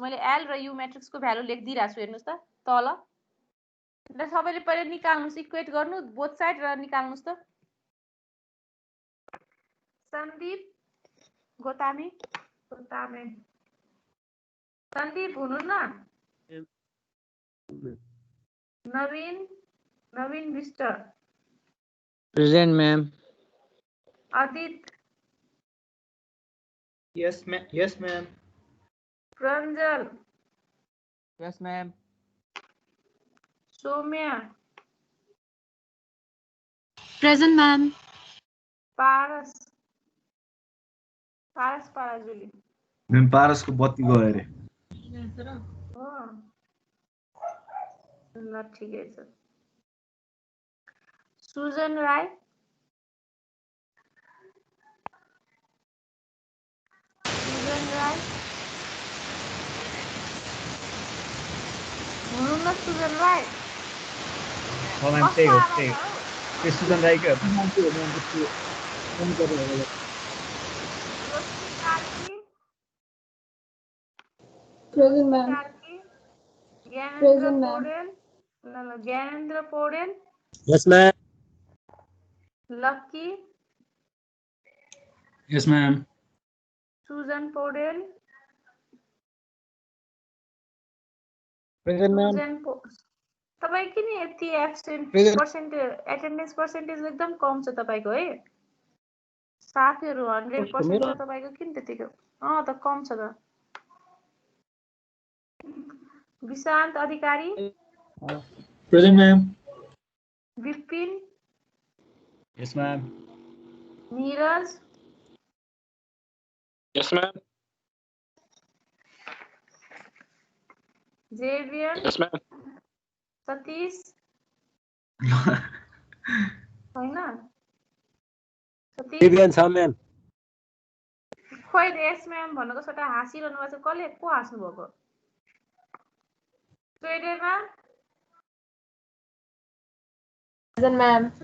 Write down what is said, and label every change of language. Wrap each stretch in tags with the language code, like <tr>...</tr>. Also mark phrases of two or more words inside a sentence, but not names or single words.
<ne>मैले l र u म्याट्रिक्सको भ्यालु लेखिदिइराछु हेर्नुस् त तल। ल सबैले पहिले निकाल्नुस्, इक्वेट गर्नु</ne> <en>both side</en> <ne>र निकाल्नुस् त। सन्दीप गोतामे, सन्दीप हुनुहुन्न? नवीन विष्ट,</ne> <en>Present ma'am.</en> <ne>अदित,</ne> <en>Yes ma'am.</en> <ne>प्रञ्जल,</ne> <en>Yes ma'am.</en> <ne>सौम्या,</ne> <en>Present, ma'am.</en> <ne>पारस पाराजुली मैम पारसको बत्ती गयो अरे। हो ल ठिकै छ। सुजन राई, हुनुहुन्न सुजन राई? हो मैम त्यही हो त्यही हो। त्यो सुजन राईकै हो मान्छे हो मैम त्यो फोन गरेर होला। रोशनी कार्की,</ne> <en>Present, ma'am.</en> <ne>ज्ञानेन्द्र</ne> <en>Present, ma'am.</en> <ne>पौडेल, ल ज्ञानेन्द्र पौडेल,</ne> <en>Yes ma'am.</en> <ne>लक्की,</ne> <en>Yes ma'am.</en> <ne>सुजन पौडेल,</ne> <en>Present ma'am.</en> <ne>तपाई किन यति</ne> <en>absent percentage attendance percentage</en> <ne>एकदम कम छ तपाईको है? साथीहरु 100% छ तपाईको किन त्यतिको? त कम छ त। विशान्त अधिकारी,</ne> <en>Present ma'am.</en> <ne>विपिन,</ne> <en>Yes ma'am.</en> <ne>नीरज,</ne> <en>Yes ma'am.</en> <ne>जेवियन,</ne> <en>Yes ma'am.</en> <ne>सतीश हैन? सतीश दिव्यान छ मैम। खोइ</ne> <en>yes ma'am</en> <ne>भनेको सटा हाँसिरहनु भएको छ। कसले को हाँस्नु भएको? स्वेडेनमा</ne> <en>Present, ma'am.</en>